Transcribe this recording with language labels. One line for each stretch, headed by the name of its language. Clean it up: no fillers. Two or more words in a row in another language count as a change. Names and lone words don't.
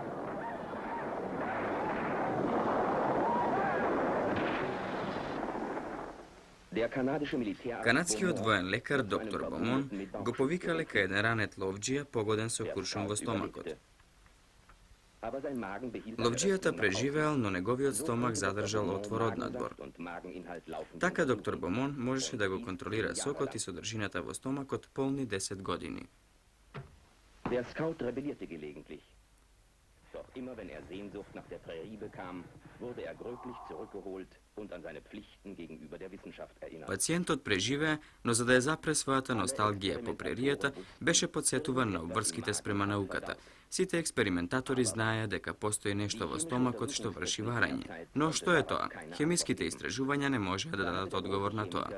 Macedonian: Канадскиот воен лекар доктор Бомон го повикале кај еден ранет ловџија погоден со куршум во стомакот. Ловџијата преживеал, но неговиот стомак задржал отвор однадвор. Така доктор Бомон можеше да го контролира сокот и содржината во стомакот полни 10 години.
German: Der Scout rebellierte gelegentlich. Doch immer wenn er Sehnsucht nach der Prärie bekam, wurde er gröblich zurückgeholt und an seine Pflichten gegenüber der Wissenschaft erinnert.
Macedonian: Пациентот преживеа, но за да ја запре својата носталгија по преријата, беше подсетуван на обврските спрема науката. Сите експериментатори знаеа дека постои нешто во стомакот што врши варење. Но што е тоа? Хемиските истражувања не можеа да дадат одговор на тоа.